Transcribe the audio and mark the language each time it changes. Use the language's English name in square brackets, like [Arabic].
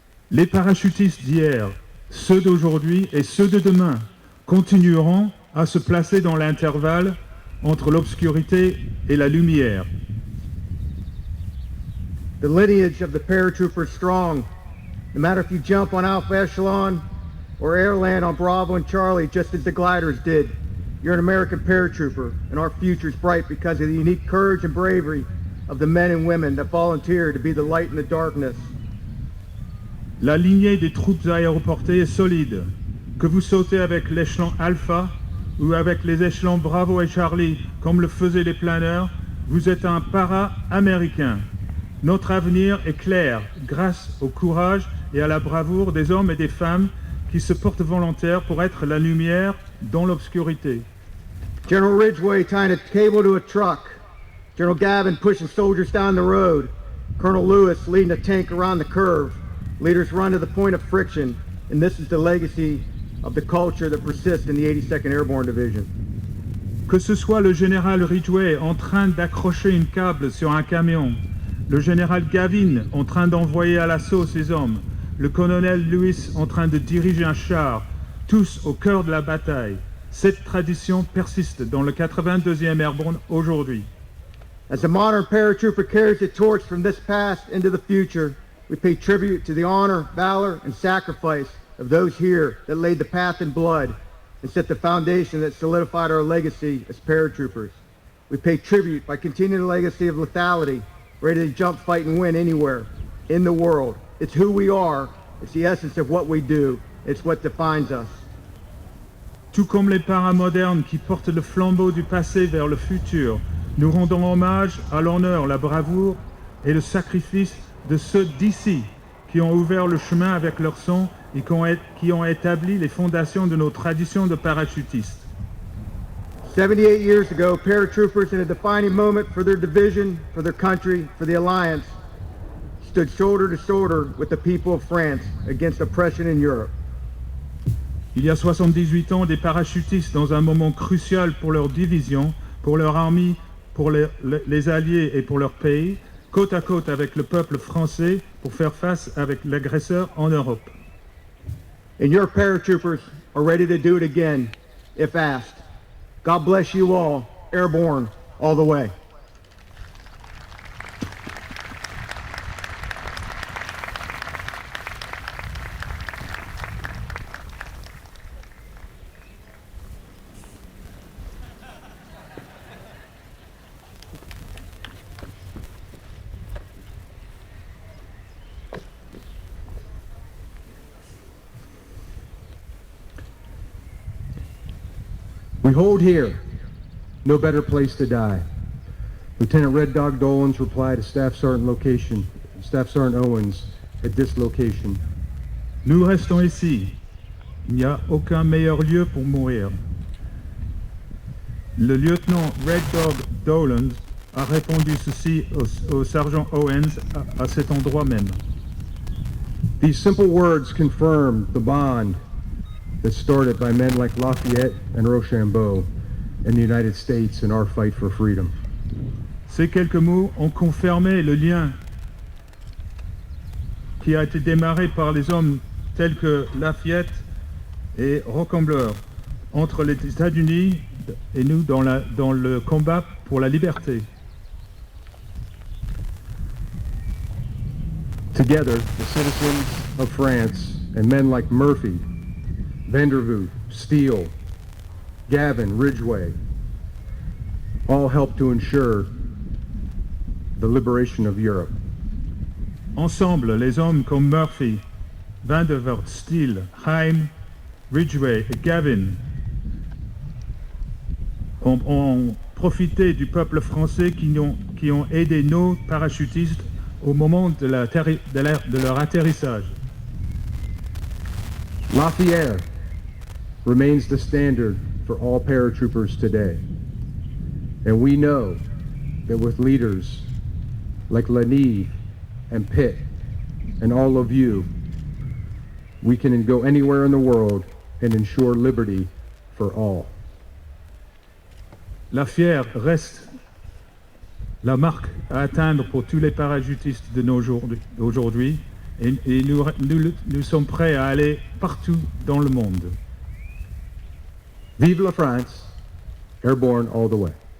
[French] Les parachutistes d'hier, ceux d'aujourd'hui et ceux de demain continueront à se placer dans l'intervalle entre l'obscurité et la lumière. [English] The lineage of the paratroopers is strong. No matter if you jump on Alpha Echelon or airland on Bravo and Charlie just as the gliders did, you're an American paratrooper, and our future is bright because of the unique courage and bravery of the men and women that volunteer to be the light in the darkness. [French] La lignée des troupes aéroportées est solide. Que vous sautez avec l'échelon Alpha ou avec les échelons Bravo et Charlie, comme le faisaient les planeurs, vous êtes un para américain. Notre avenir est clair grâce au courage et à la bravoure des hommes et des femmes qui se portent volontaires pour être la lumière dans l'obscurité. [English] General Ridgeway tying a cable to a truck. General Gavin pushing soldiers down the road. Colonel Lewis leading a tank around the curve. Leaders run to the point of friction, and this is the legacy of the culture that persists in the 82nd Airborne Division. [French] Que ce soit le général Ridgeway en train d'accrocher une câble sur un camion, le général Gavin en train d'envoyer à l'assaut ses hommes, le colonel Lewis en train de diriger un char, tous au cœur de la bataille. Cette tradition persiste dans le 82e Airborne aujourd'hui. [English] As the modern paratrooper carries the torch from this past into the future, we pay tribute to the honor, valor, and sacrifice of those here that laid the path in blood and set the foundation that solidified our legacy as paratroopers. We pay tribute by continuing the legacy of lethality, ready to jump, fight, and win anywhere in the world. It's who we are. It's the essence of what we do. It's what defines us. [French] Tout comme les paras modernes qui portent le flambeau du passé vers le futur, nous rendons hommage à l'honneur, la bravoure et le sacrifice de ceux d'ici qui ont ouvert le chemin avec leur sang et qui ont établi les fondations de nos traditions de parachutistes. [English] 78 years ago, paratroopers in a defining moment for their division, for their country, for the alliance, stood shoulder to shoulder with the people of France against oppression in Europe. [French] Il y a 78 ans, des parachutistes, dans un moment crucial pour leur division, pour leur armée, pour les alliés et pour leur pays, côte à côte avec le peuple français pour faire face avec l'agresseur en Europe. [English] And your paratroopers are ready to do it again, if asked. God bless you all, airborne, all the way. We hold here, no better place to die. Lieutenant Red Dog Dolan's reply to Staff Sergeant Owens at this location. [French] Nous restons ici. Il n'y a aucun meilleur lieu pour mourir. Le lieutenant Red Dog Dolan a répondu ceci au sergent Owens à cet endroit même. [English] These simple words confirm the bond that started by men like Lafayette and Rochambeau in the United States in our fight for freedom. [French] Ces quelques mots ont confirmé le lien qui a été démarré par les hommes tels que Lafayette et Rockefeller entre les États-Unis et nous dans le combat pour la liberté. [English] Together, the citizens of France and men like Murphy, Vandervoot, Steele, Gavin, Ridgway, all helped to ensure the liberation of Europe. [French] Ensemble, les hommes comme Murphy, Vandervoort, Steele, Haim, Ridgway et Gavin ont profité du peuple français qui ont aidé nos parachutistes au moment de leur atterrissage. [English] Lafayette remains the standard for all paratroopers today. And we know that with leaders like Lenny and Pitt and all of you, we can go anywhere in the world and ensure liberty for all. [French] Lafayette reste la marque à atteindre pour tous les parachutistes de nos jours d'aujourd'hui et nous sommes prêts à aller partout dans le monde. Vive la France, [English] airborne all the way.